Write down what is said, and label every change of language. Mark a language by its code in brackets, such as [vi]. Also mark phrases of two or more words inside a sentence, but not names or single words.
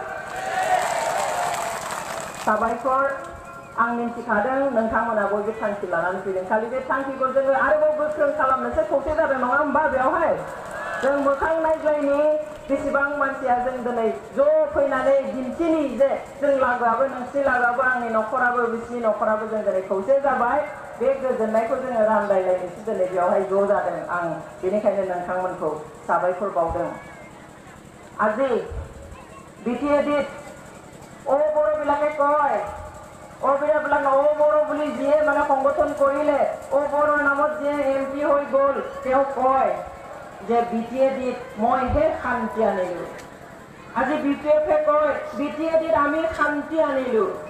[brx] साबायखर आं मिन्थिखादों नोंथांमोना बयबो थांखि लानानै फैदों खालि बे थांखिखौ जोङो आरोबाव गोख्रों खालामनोसो खौसे जादों नङा होमबा बेवहाय जों मोखां नायज्लायनि बेसेबां मानसिया जों दिनै ज' फैनानै दिन्थिनि जे जों लागोआबो नोंसिनि लागोआबो आंनि न'खराबो बिसिनि न'खराबो जों दिनै खौसे जाबाय बे गोजोननायखौ जोङो रानलायलायनोसो दिनै बेवहाय ज' जादों आं बेनिखायनो नोंथांमोनखौ साबायखर बावदों [as] আজি বিটিএডিত ও বড়বিলাকে কয় ও বিৰাবিলাক ও বড়ো বুলি যিয়ে মানে সংগঠন কৰিলে ও বড়োৰ নামত যিয়ে এমপি হৈ গ'ল তেওঁ কয় যে বিটিএডিত মইহে শান্তি আনিলো আজি বিপিএফে কয় বিটিএডিত আমি শান্তি আনিলো